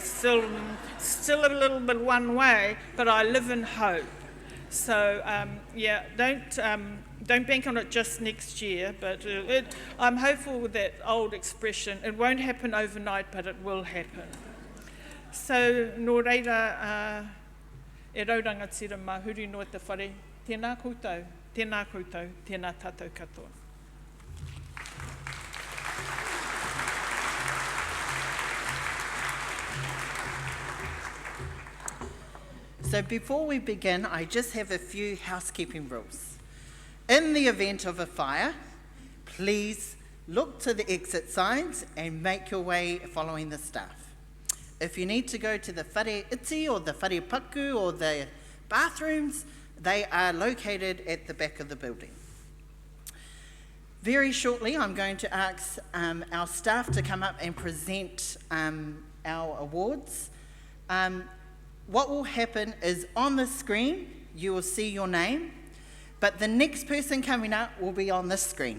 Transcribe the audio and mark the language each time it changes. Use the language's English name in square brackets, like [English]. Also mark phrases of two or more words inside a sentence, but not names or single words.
[English] Still a little bit one way, but I live in hope. So don't bank on it just next year, but I'm hopeful with that old expression. It won't happen overnight, but it will happen. [Māori] So nō reira, e rauranga tira mahuri no te whare, tēnā koutou, tēnā koutou, tēnā tātou katoa. [English] So before we begin, I just have a few housekeeping rules. In the event of a fire, please look to the exit signs and make your way following the staff. If you need to go to the [Māori] whare iti [English] or the [Māori] whare paku [English] or the bathrooms, they are located at the back of the building. Very shortly, I'm going to ask our staff to come up and present our awards. What will happen is on the screen, you will see your name, but the next person coming up will be on this screen.